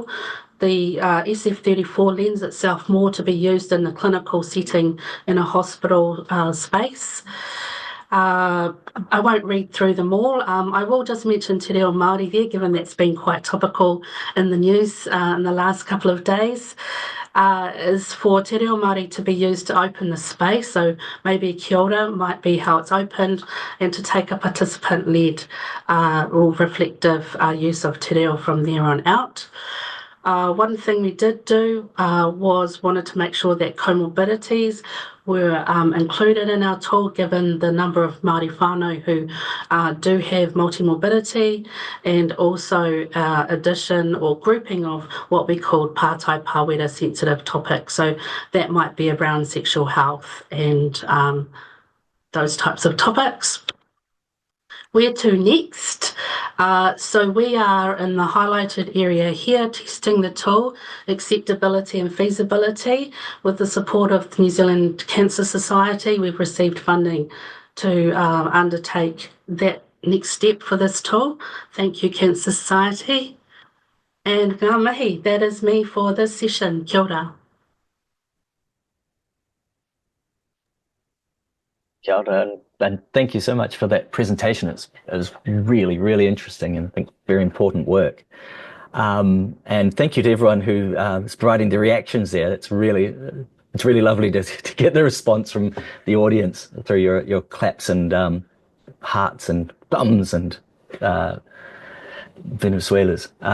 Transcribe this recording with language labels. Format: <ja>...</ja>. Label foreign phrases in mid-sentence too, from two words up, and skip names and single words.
<en>The SF34 lends itself more to be used in the clinical setting in a hospital space. I won't read through them all. I will just mention Te Reo Māori there, given that's been quite topical in the news in the last couple of days, is for Te Reo Māori to be used to open the space. So maybe</en> <mi>kia ora</mi> <en>might be how it's opened, and to take a participant-led or reflective use of Te Reo from there on out. One thing we did do was wanted to make sure that comorbidities were included in our tool, given the number of Māori whānau who do have multimorbidity, and also addition or grouping of what we call</en> <mi>pātai pāwera</mi> <en>sensitive topics. So that might be around sexual health and those types of topics. Where to next? So we are in the highlighted area here, testing the tool, acceptability and feasibility. With the support of the New Zealand Cancer Society, we've received funding to undertake that next step for this tool. Thank you, Cancer Society.</en> <mi>And ngā mihi,</mi> <en>that is me for this session.</en> <mi>Kia ora. Kia ora,</mi> <en>and thank you so much for that presentation. It was really, really interesting and I think very important work. And thank you to everyone who is providing the reactions there. It's really lovely to get the response from the audience through your claps and hearts and thumbs and Venezuela's.</en>